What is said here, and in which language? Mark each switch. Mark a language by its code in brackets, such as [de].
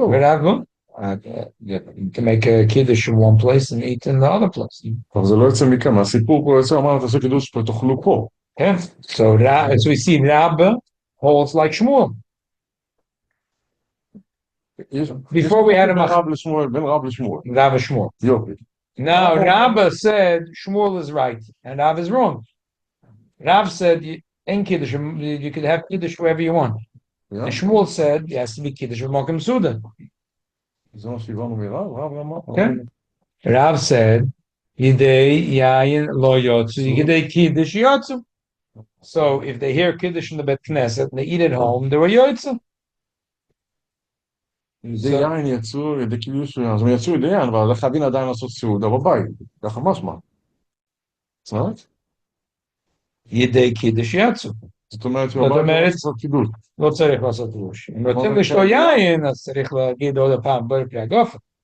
[he] ורב, [en] you can make a kiddush in one place and eat in the other place. [he] אבל זה לא יוצא מכאן, הסיפור פה יוצא, אמרנו, תעשה קידוש ותאכלו פה. כן. [en] So we see רבא holds like Shmuel. Before we had a [he] רב לשמואל, בין רב לשמואל. [en] Rav Shmuel. [he] יופי. [en] Now Rabbah said Shmuel is right and Rav is wrong. Rav said in Kiddush you could have Kiddush wherever you want. Yeah. And Shmuel said it has to be Kiddush with Makom Seudah. [he] זה מה שהבנו מרב, רב אמר. [en] Okay. Rav said [he] Yidei Yayin Lo Yotzu Yidei Kiddush Yotzu. [en] So if they hear Kiddush in the Bet Knesset and they eat at home, they were Yotzu. [he] ידי יין יצאו, ידי קידוש, אז הם יצאו ידי יין, אבל חייבים עדיין לעשות סעודה בבית, ככה משמע. צודק? ידי קידוש יצאו. זאת אומרת, בבית לעשות קידוש. לא צריך לעשות קידוש. אם רוצים לשתות יין, אז צריך להגיד עוד פעם בפרי הגופן.